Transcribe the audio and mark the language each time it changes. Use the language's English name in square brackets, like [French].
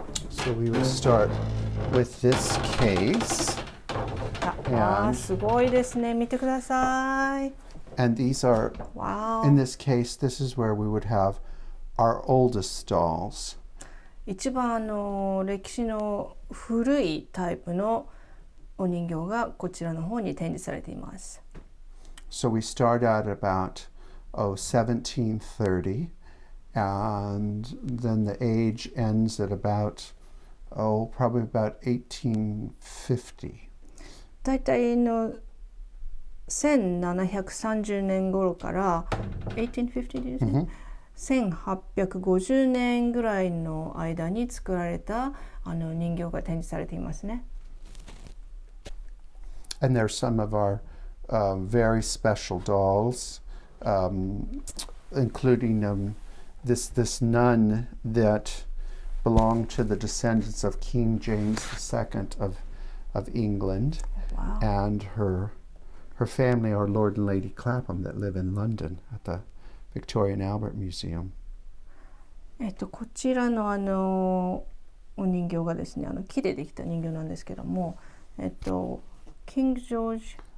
[English] So we will start with this case. [Japanese] すごいですね。見てください。 [English] And these are, wow. in this case, this is where we would have our oldest dolls. [Japanese] 一番歴史の古いタイプのお人形がこちらの方に展示されています。 [English] So we start at about 1730, and then the age ends at about probably about 1850. [Japanese] だいたい1730年頃から1850ですね、1850年ぐらいの間に作られた人形が展示されていますね。 [English] And there's some of our very special dolls, including this nun that belonged to the descendants of King James II of England. Wow. And her family are Lord and Lady Clapham that live in London at the Victoria and Albert Museum. [Japanese] こちらのお人形がですね、木でできた人形なんですけども、キング・ジョージ、